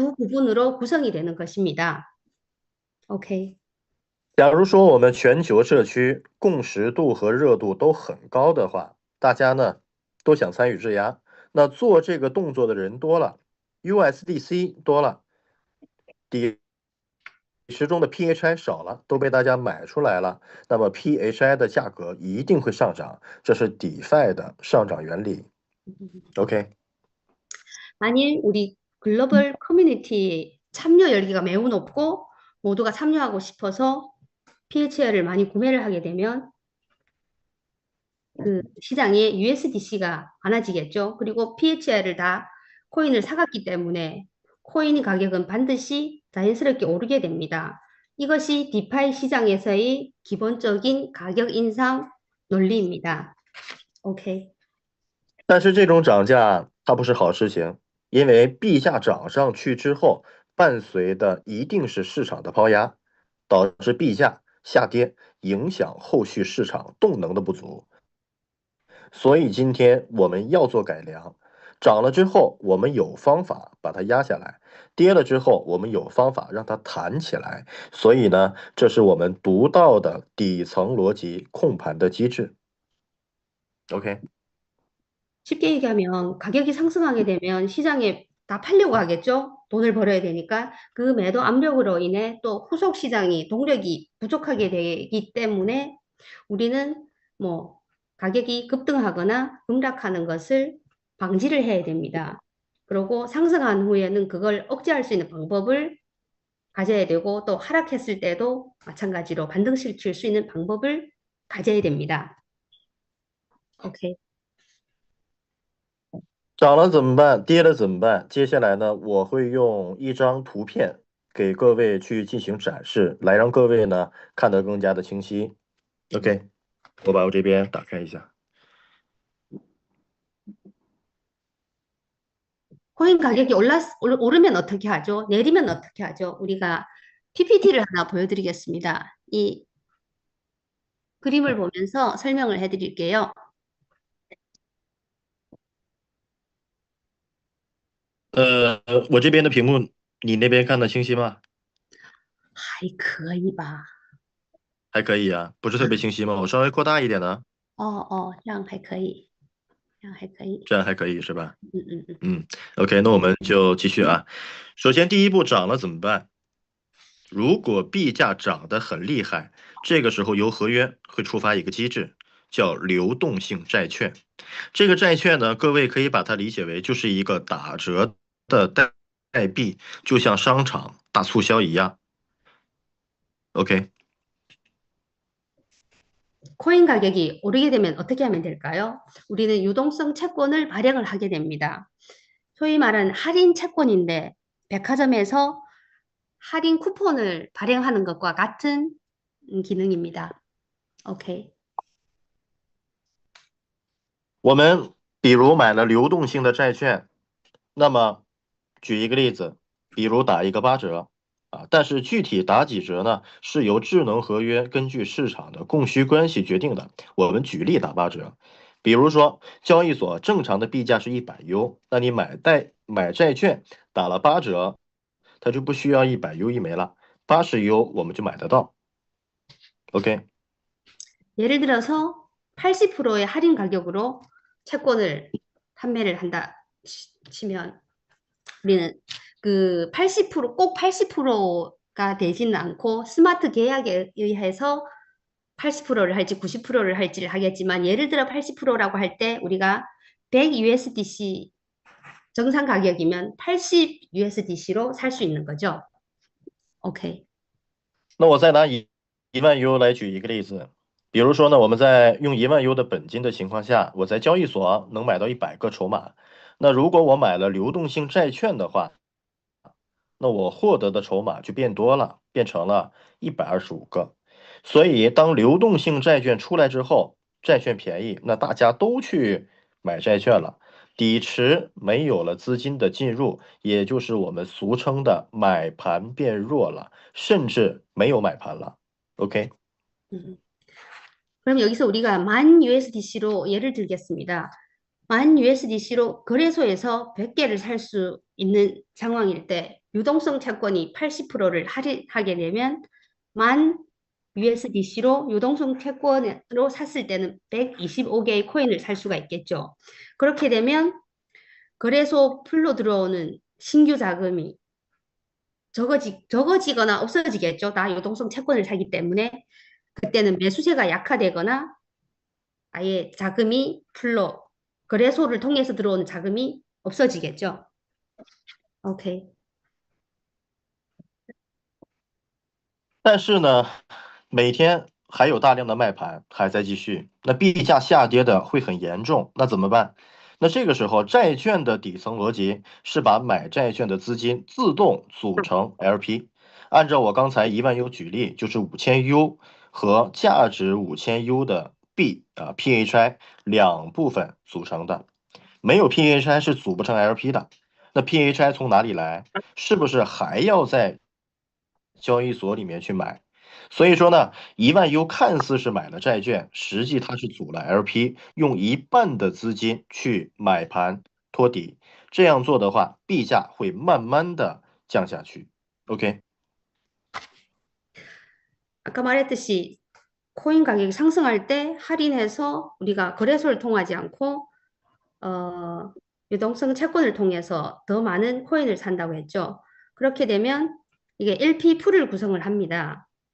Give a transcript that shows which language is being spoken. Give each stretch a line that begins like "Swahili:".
Korean: 2부분으로 구성이 되는 것입니다.
English: OK。
Chinese: 假如说我们全球社区共识度和热度都很高的话，大家呢都想参与质押，那做这个动作的人多了 ，USDC 多了，底池中的 PHI 少了，都被大家买出来了，那么 PHI 的价格一定会上涨，这是 DeFi 的上涨原理。OK。
Korean: 만일 우리 글로벌 커뮤니티 참여 열기가 매우 높고 모두가 참여하고 싶어서 PHL을 많이 구매를 하게 되면 그 시장에 USDC가 많아지겠죠. 그리고 PHL을 다 코인을 사갔기 때문에 코인 가격은 반드시 자연스럽게 오르게 됩니다. 이것이 디파이 시장에서의 기본적인 가격 인상 논리입니다.
English: OK，
Chinese: 但是这种涨价它不是好事情，因为币价涨上去之后，伴随的一定是市场的抛压，导致币价下跌，影响后续市场动能的不足。所以今天我们要做改良，涨了之后我们有方法把它压下来，跌了之后我们有方法让它弹起来。所以呢，这是我们独到的底层逻辑控盘的机制。
English: OK。
Korean: 쉽게 얘기하면 가격이 상승하게 되면 시장에 다 팔려고 하겠죠. 돈을 벌어야 되니까 그 매도 압력으로 인해 또 후속 시장이 동력이 부족하게 되기 때문에 우리는 뭐 가격이 급등하거나 급락하는 것을 방지를 해야 됩니다. 그리고 상승한 후에는 그걸 억제할 수 있는 방법을 가져야 되고 또 하락했을 때도 마찬가지로 반등시킬 수 있는 방법을 가져야 됩니다.
English: 오케이.
Chinese: 涨了怎么办？跌了怎么办？接下来呢，我会用一张图片给各位去进行展示，来让各位呢看得更加的清晰。 OK， 我把我这边打开一下。
Korean: 코인 가격이 오르면 어떻게 하죠? 내리면 어떻게 하죠? 우리가 PPT를 하나 보여드리겠습니다. 이 그림을 보면서 설명을 해드릴게요.
Chinese: 我这边的屏幕，你那边看得清晰吗？还可以吧？还可以啊，不是特别清晰吗？我稍微扩大一点呢。这样还可以，这样还可以。这样还可以是吧？嗯嗯嗯。 OK， 那我们就继续啊。首先第一步涨了怎么办？如果币价涨得很厉害，这个时候由合约会触发一个机制，叫流动性债券。这个债券呢，各位可以把它理解为就是一个打折的代币，就像商场大促销一样。
English: OK。
Korean: 코인 가격이 오르게 되면 어떻게 하면 될까요? 우리는 유동성 채권을 발행을 하게 됩니다. 소위 말하는 할인 채권인데 백화점에서 할인 쿠폰을 발행하는 것과 같은 기능입니다.
English: OK。
Chinese: 我们比如买了流动性的债券，那么举一个例子，比如打一个8折啊，但是具体打几折呢，是由智能合约根据市场的供需关系决定的。我们举例打8折，比如说交易所正常的币价是100U，那你买债券打了8折，它就不需要100U一枚了，80U我们就买得到。
English: OK。
Korean: 예를 들어서 80%의 할인 가격으로 채권을 판매를 한다 치면 우리는 그 80% 꼭 80%가 되지는 않고 스마트 계약에 의해서 80%를 할지 90%를 할지를 하겠지만 예를 들어 80%라고 할 때 우리가 100 USDC 정상 가격이면 80 USDC로 살 수 있는 거죠.
English: OK。
Chinese: 那我再拿1万U 来举一个例子，比如说呢，我们在用1万U 的本金的情况下，我在交易所能买到100个筹码。那如果我买了流动性债券的话，那我获得的筹码就变多了，变成了125个。所以当流动性债券出来之后，债券便宜，那大家都去买债券了，底池没有了资金的进入，也就是我们俗称的买盘变弱了，甚至没有买盘了。
English: OK。
Korean: 그럼 여기서 우리가 10,000 USDC로 예를 들겠습니다. 10,000 USDC로 거래소에서 100개를 살 수 있는 상황일 때 유동성 채권이 80%를 할인하게 되면 10,000 USDC로 유동성 채권으로 샀을 때는 125개의 코인을 살 수가 있겠죠. 그렇게 되면 거래소 풀로 들어오는 신규 자금이 적어지거나 없어지겠죠. 다 유동성 채권을 사기 때문에 그때는 매수세가 약화되거나 아예 자금이 풀로 거래소를 통해서 들어오는 자금이 없어지겠죠.
English: OK，
Chinese: 但是呢，每天还有大量的卖盘还在继续，那币价下跌的会很严重，那怎么办？那这个时候，债券的底层逻辑是把买债券的资金自动组成 LP，按照我刚才10000U 举例，就是5000U 和价值5000U 的币PHI 两部分组成的，没有 PHI 是组不成 LP 的。那 PHI 从哪里来？是不是还要在交易所里面去买？所以说呢，10000U 看似是买了债券，实际它是组了 LP，用一半的资金去买盘托底。这样做的话，币价会慢慢的降下去。
English: OK，
Korean: 아까 말했듯이 코인 가격이 상승할 때 할인해서 우리가 거래소를 통하지 않고 유동성 채권을 통해서 더 많은 코인을 산다고 했죠. 그렇게 되면 이게 LP 풀을 구성을 합니다.